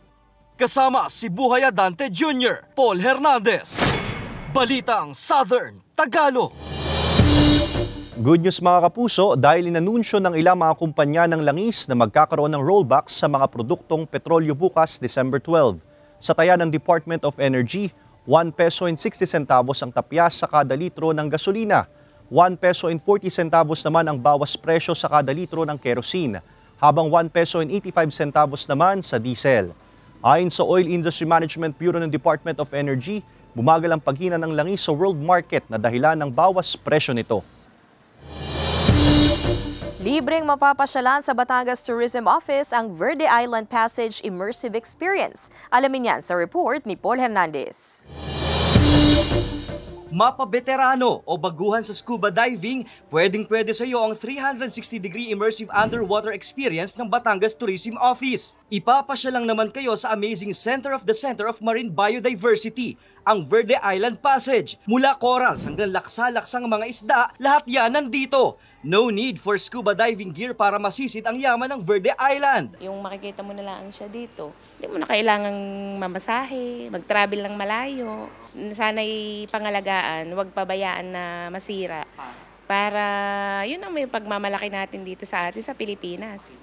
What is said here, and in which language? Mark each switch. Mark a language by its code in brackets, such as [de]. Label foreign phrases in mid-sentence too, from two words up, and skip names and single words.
[tl] Kasama si Buhay Adante Jr., Paul Hernandez. Balitang Southern Tagalog. [en] Good news [tl] mga kapuso dahil inanunsyo ng ilang mga kumpanya ng langis na magkakaroon ng rollbacks sa mga produktong petrolyo bukas December 12. Sa taya ng Department of Energy, [en] 1 peso and 60 centavos [tl] ang tapyas sa kada litro ng gasolina. [en] 1 peso and 40 centavos [tl] naman ang bawas presyo sa kada litro ng kerosene, habang [en] 1 peso and 85 centavos [tl] naman sa diesel. Ayon sa Oil Industry Management Bureau ng Department of Energy, bumagal ang paghina ng langis sa world market na dahilan ng bawas presyo nito. Libreng mapapasyalan sa Batangas Tourism Office ang Verde Island Passage Immersive Experience. Alamin yan sa report ni Paul Hernandez. Mapabeterano o baguhan sa [en] scuba diving, [tl] pwedeng-pwede sa iyo ang [en] 360-degree immersive underwater experience [tl] ng Batangas Tourism Office. Ipapasya lang naman kayo sa amazing Center of Marine Biodiversity, ang Verde Island Passage. Mula corals hanggang laksa-laksang mga isda, lahat yan nandito. [en] No need for scuba diving gear [tl] para masisid ang yaman ng Verde Island. Yung makikita mo na lang siya dito, hindi mo na kailangang mamasahe, mag-travel ng malayo. Sana'y pangalagaan, huwag pabayaan na masira. Para yun ang may pagmamalaki natin dito sa atin sa Pilipinas.